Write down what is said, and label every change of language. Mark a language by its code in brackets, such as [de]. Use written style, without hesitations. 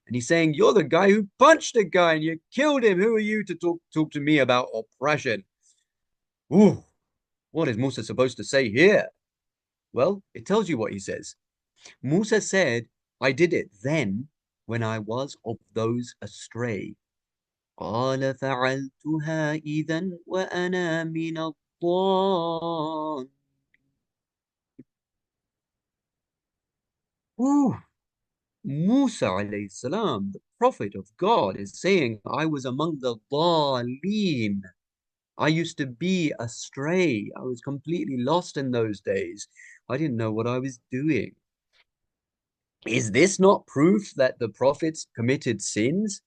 [en] And he's saying, you're the guy who punched a guy and you killed him. Who are you to talk to me about oppression? Ooh, what is Musa supposed to say here? Well, it tells you what he says. Musa said, I did it then when I was of those astray. [ar] قال فعلتها إذا وأنا من الضالين. [en] Ooh, Musa alayhi salam, the prophet of God, is saying, I was among the dhaleen. I used to be astray. I was completely lost in those days. I didn't know what I was doing. Is this not proof that the prophets committed sins?